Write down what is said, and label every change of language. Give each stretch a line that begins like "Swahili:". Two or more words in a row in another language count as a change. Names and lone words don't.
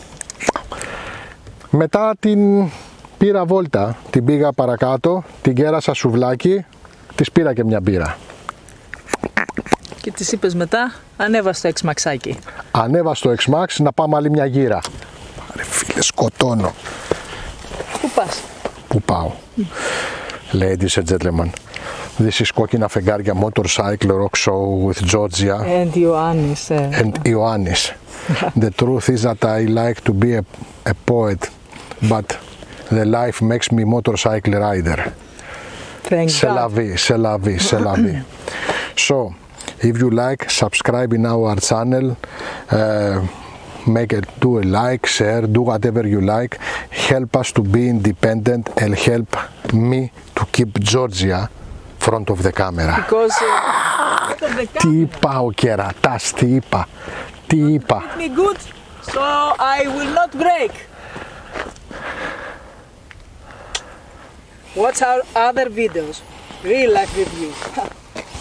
Greek: Μετά την πήρα βόλτα, την πήγα παρακάτω, την κέρασα σουβλάκι, της πήρα και μια μπύρα. Και της είπες μετά, ανέβα στο XMAXάκι. Ανέβα στο XMAX να πάμε άλλη μια γύρα. Ρε φίλε, σκοτώνω. Πού πας? Πού πάω?
English: Ladies and gentlemen, this is Kokkina Fegaria motorcycle rock show with Georgia and Ioannis. And Ioannis. The truth is that I like to be a poet, but the life makes me motorcycle rider. Thank
French: C'est la
English: God.
French: vie, c'est la vie, c'est la vie.
English: So, if you like, subscribe in our channel, do a like, share, do whatever you like. Help us to be independent and help me to keep Georgia front of the camera. Because front of the
Greek: Τι
English: camera
Greek: είπα ο κερατάς, τι είπα, τι είπα.
English: me good, so I will not break. Watch our other videos, real life reviews.